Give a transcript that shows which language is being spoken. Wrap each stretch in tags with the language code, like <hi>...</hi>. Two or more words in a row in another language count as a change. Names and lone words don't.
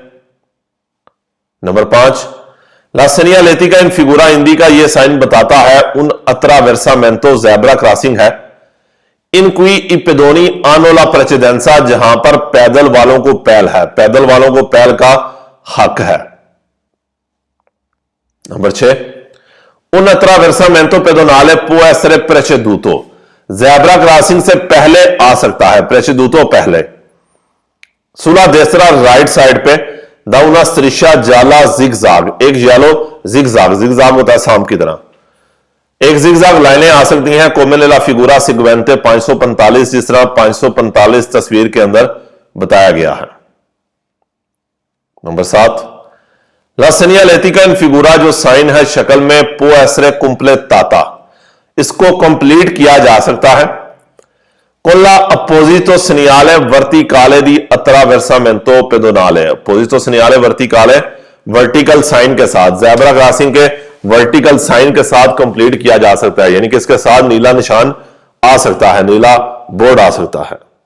<hi>नंबर 5,</hi> <it>la segnaletica in figura indica,</it> <hi>यह साइन बताता है</hi> <it>un attraversamento</it> <en>zebra crossing</en> <hi>है</hi> <it>in cui i pedoni hanno la precedenza,</it> <hi>जहां पर पैदल वालों को पहल है, पैदल वालों को पहल का हक है।</hi> <it>नंबर 6, un attraversamento pedonale può essere preceduto,</it> <en>zebra crossing</en> <hi>से पहले आ सकता है, प्रेसिडूतो पहले।</hi> <it>sulla destra</it> <en>right side</en> <hi>पे</hi> <it>d'una striscia gialla zigzag,</it> <hi>एक</hi> <it>giallo zigzag,</it> <hi>जिगजाग होता है सांप की तरह, एक जिगजाग लाइनें आ सकती हैं</hi> <it>come nella figura seguente</it> <hi>545, जिस तरह 545 तस्वीर के अंदर बताया गया है।</hi> <it>नंबर 7, la segnaletica in figura</it> <hi>जो साइन है शक्ल में</hi> <it>può essere completata,</it> <hi>इसको कंप्लीट किया जा सकता है</hi> <it>con l'apposito segnale verticale di attraversamento pedonale, apposito segnale verticale</it> <en>vertical sign</en> <hi>के साथ,</hi> <en>zebra crossing</en> <hi>के</hi> <en>vertical sign</en> <hi>के साथ कंप्लीट किया जा सकता है, यानी कि इसके साथ नीला निशान आ सकता है, नीला बोर्ड आ सकता है।</hi>